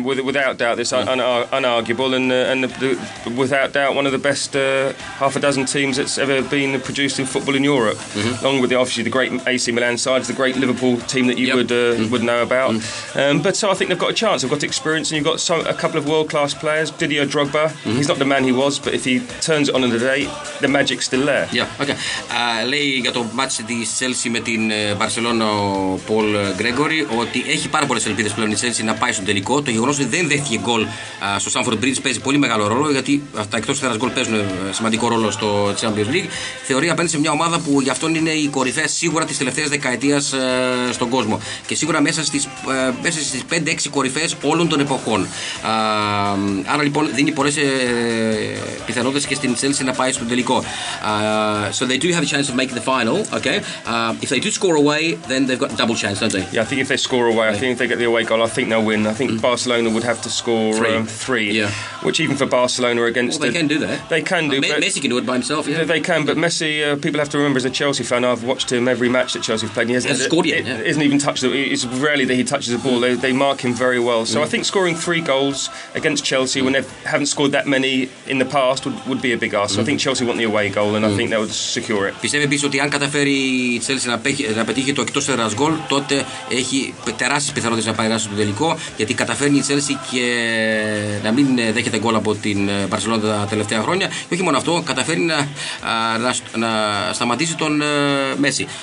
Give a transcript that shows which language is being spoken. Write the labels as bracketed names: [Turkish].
[English] Without doubt, it's unarguable, and without doubt, one of the best half a dozen teams that's ever been produced in football in Europe. Along with obviously the great AC Milan sides, the great Liverpool team that you would know about. But so I think they've got a chance. They've got experience, and you've got a couple of world-class players. Didier Drogba, he's not the man he was, but if he turns it on in the day, the magic's still there. Yeah, okay. [Greek] Λέει για το μάτσι της Chelsea με την Barcelona ο Paul Gregory ότι έχει πάρα πολλές ελπίδες πλέον η Chelsea να πάει στον τελικό. Το γεγονός ότι δεν δέχτηκε γκολ στο Stamford Bridge παίζει πολύ μεγάλο ρόλο, γιατί αυτά εκτός έδρας γκολ παίζουν σημαντικό ρόλο στο Champions League. Θεωρεί απέναντι σε μια ομάδα που γι' αυτόν είναι η κορυφαία σίγουρα της τελευταίας δεκαετίας στον κόσμο. Και σίγουρα μέσα στις 5-6 κορυφαίες όλων των εποχών. Άρα λοιπόν δίνει πολλές πιθανότητες και στην Chelsea να πάει στον τελικό. [English] So they do have a chance of making the final. Okay. If they do score away, then they've got double chance, don't they? Yeah, I think if they score away, I think if they get the away goal, I think they'll win. I think Barcelona would have to score 3. Yeah. Which even for Barcelona against... Well, they can do that. They can do. Messi can do it by himself, yeah. They can, but Messi, people have to remember, as a Chelsea fan, I've watched him every match that Chelsea have played. He hasn't scored yet. Isn't even touched it. It's rarely that he touches the ball. They mark him very well. So I think scoring 3 goals against Chelsea when they haven't scored that many in the past would be a big ask. So I think Chelsea want the away goal, and I think they would secure it. [Greek] Πιστεύει επίσης ότι αν καταφέρει η Chelsea να πετύχει το εκτός έδρας γκολ, τότε έχει τεράστιες πιθανότητες να πάει στο τελικό, γιατί καταφέρνει η Chelsea και να μην δέχεται γκολ από την Barcelona τα τελευταία χρόνια. Και όχι μόνο αυτό, καταφέρνει να σταματήσει τον Messi.